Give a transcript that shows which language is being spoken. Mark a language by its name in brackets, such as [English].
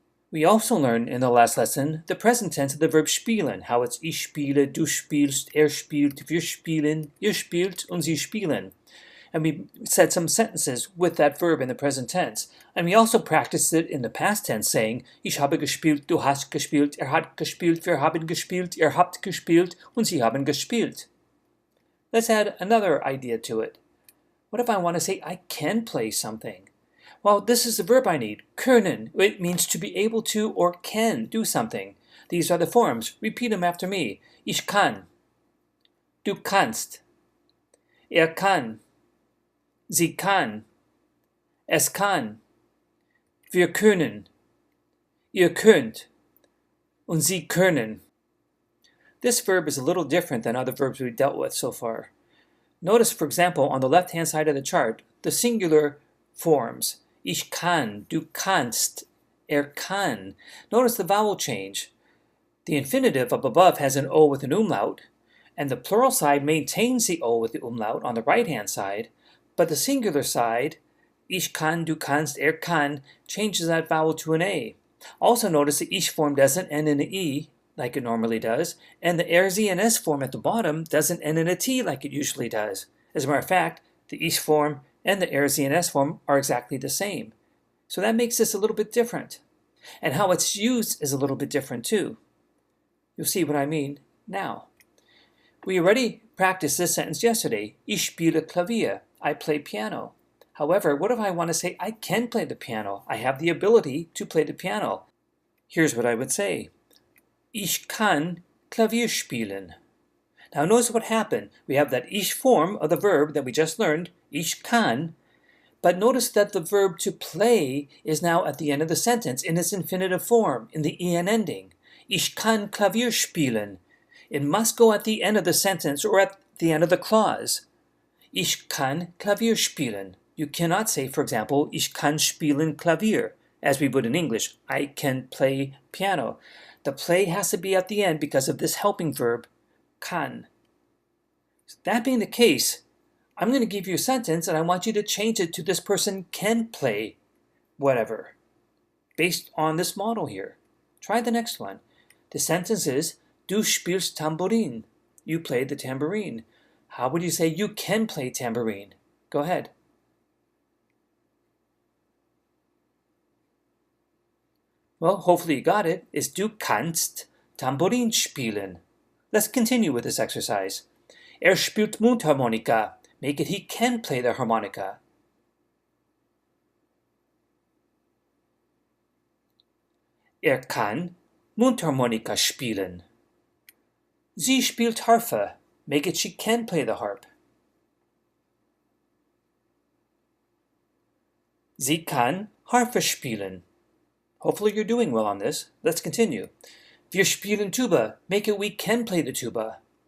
[English] We also learned in the last lesson the present tense of the verb spielen, how it's [German] ich spiele, du spielst, er spielt, wir spielen, ihr spielt, und sie spielen. [English] And we said some sentences with that verb in the present tense. And we also practiced it in the past tense, saying, [German] ich habe gespielt, du hast gespielt, er hat gespielt, wir haben gespielt, [English] ihr habt gespielt, und sie haben gespielt. Let's add another idea to it. What if I want to say I can play something? Well, this is the verb I need, können. It means to be able to or can do something. These are the forms. Repeat them after me. [German] Ich kann. Du kannst. Er kann. Sie kann. Es kann. Wir können. Ihr könnt. Und sie können. [English] This verb is a little different than other verbs we've dealt with so far. Notice, for example, on the left-hand side of the chart, the singular forms. [German] Ich kann, du kannst, er kann. [English] Notice the vowel change. The infinitive up above has an O with an umlaut, and the plural side maintains the O with the umlaut on the right-hand side, but the singular side, [German] ich kann, du kannst, er kann, [English] changes that vowel to an A. Also notice the ich form doesn't end in an E, like it normally does, and the er, z, and s form at the bottom doesn't end in a T like it usually does. As a matter of fact, the ich form and the er, z, and s form are exactly the same. So that makes this a little bit different. And how it's used is a little bit different too. You'll see what I mean now. We already practiced this sentence yesterday. [German] Ich spiele Klavier. [English] I play piano. However, what if I want to say I can play the piano? I have the ability to play the piano. Here's what I would say. [German] Ich kann Klavier spielen. [English] Now notice what happened. We have that ich form of the verb that we just learned, [German] ich kann, [English] but notice that the verb to play is now at the end of the sentence in its infinitive form, in the en ending. [German] Ich kann Klavier spielen. [English] It must go at the end of the sentence or at the end of the clause. [German] Ich kann Klavier spielen. [English] You cannot say, for example, [German] ich kann spielen Klavier, [English] as we would in English. I can play piano. The play has to be at the end because of this helping verb, kann. That being the case, I'm going to give you a sentence and I want you to change it to this person can play whatever, based on this model here. Try the next one. The sentence is, du spielst Tamburin. You play the tambourine. How would you say you can play tambourine? Go ahead. Well, hopefully you got it. [German] It's du kannst Tamburin spielen. [English] Let's continue with this exercise. [German] Er spielt Mundharmonika. [English] Make it he can play the harmonica. [German] Er kann Mundharmonika spielen. Sie spielt Harfe. [English] Make it she can play the harp. [German] Sie kann Harfe spielen. [English] Hopefully you're doing well on this. Let's continue. [German] Wir spielen Tuba. [English] Make it we can play the tuba.